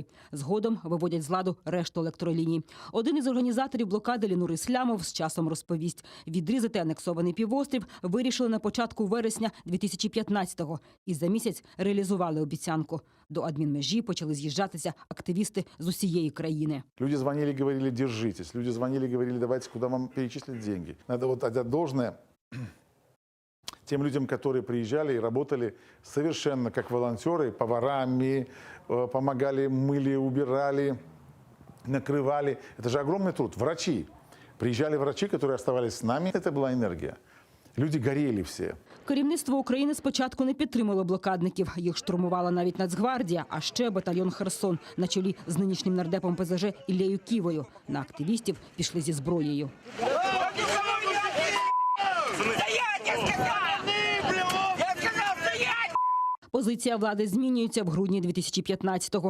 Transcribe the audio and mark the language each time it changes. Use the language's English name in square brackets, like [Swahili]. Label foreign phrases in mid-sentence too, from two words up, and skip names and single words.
[Ukrainian] Згодом виводять з ладу решту електроліній. Один із організаторів блокади Лінур Іслямов з часом розповість. Відрізати анексований півострів вирішили на початку вересня 2015-го. І за місяць реалізували обіцянку. До адмінмежі почали з'їжджатися активісти з усієї країни. [Russian] Люди звонили, говорили, держитесь. Люди звонили, говорили, давайте, куда вам перечислить деньги. Надо вот отдать должное тем людям, которые приезжали и работали совершенно как волонтеры, поварами, помогали, мыли, убирали, накрывали. Это же огромный труд. Врачи. Приезжали врачи, которые оставались с нами. Это была энергия. Люди горели всі. [Ukrainian] Керівництво України спочатку не підтримало блокадників. Їх штурмувала навіть Нацгвардія, а ще батальйон «Херсон» на чолі з нинішнім нардепом ПЗЖ Іллею Ківою. На активістів пішли зі зброєю. Позиція влади змінюється в грудні 2015-го.